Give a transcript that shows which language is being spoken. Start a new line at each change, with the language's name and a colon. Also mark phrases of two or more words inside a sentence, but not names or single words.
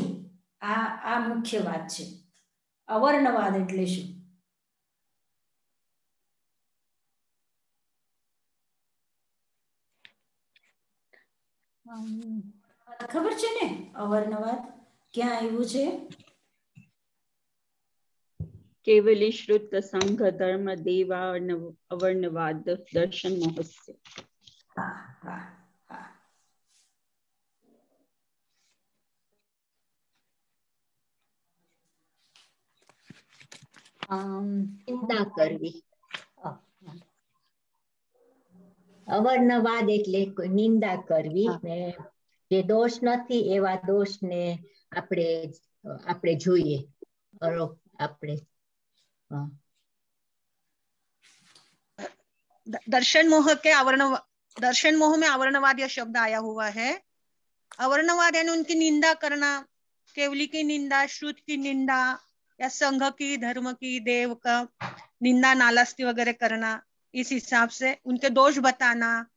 Gujarati: આ મુખ્ય વાત છે। અવર્ણવાદ એટલે શું? ખબર છે ને અવર્ણવાદ ક્યાં આવ્યું છે?
Sanskrit: केवली श्रुत संघ धर्म देवा अवर्णवाद दर्शन मोहस्य।
Hindi: हाँ हाँ हाँ,
Gujarati: નિંદા કરવી। અવર્ણવાદ એટલે નિંદા કરવી ને જે દોષ નથી એવા દોષને આપણે જોઈએ। આપણે
Hindi: दर्शन मोह में अवर्णवाद यह शब्द आया हुआ है। अवर्णवाद यानी उनकी निंदा करना, केवली की निंदा, श्रुत की निंदा, या संघ की, धर्म की, देव का निंदा, नालस्ती वगैरह करना, इस हिसाब से उनके दोष बताना।